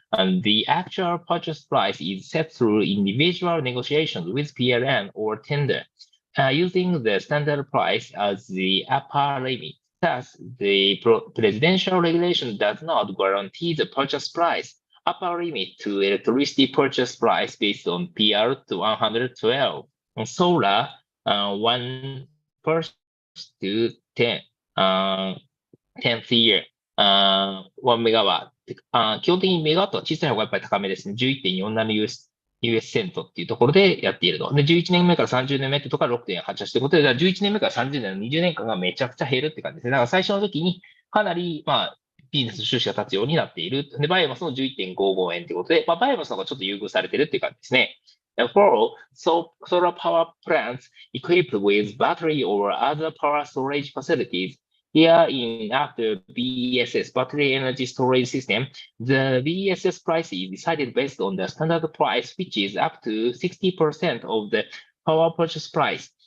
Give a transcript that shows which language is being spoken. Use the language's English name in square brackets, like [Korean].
[English] And the actual purchase price is set through individual negotiations with PLN or tender, using the standard price as the upper limit. Thus, the presidential regulation does not guarantee the purchase price upper limit to electricity purchase price based on PR to 112. On solar, 1 to 10, 10th year, [Japanese] 1メガワット。基本的にメガワットは小さい方がやっぱり高めですね。 11.47US セントっていうところでやっていると。で、11年目から30年目ってところは 6.88 ということで、11年目から30年の20年間がめちゃくちゃ減るって感じですね。だから最初の時にかなり、ビジネス収支が立つようになっている。で、バイオマスの 11.55 円ということで、バイオマスの方がちょっと優遇されてるっていう感じですね。 [English] Therefore, solar power plants equipped with battery or other power storage facilities here in after BESS battery energy storage system, the BESS price is decided based on the standard price, which is up to 60% of the power purchase price.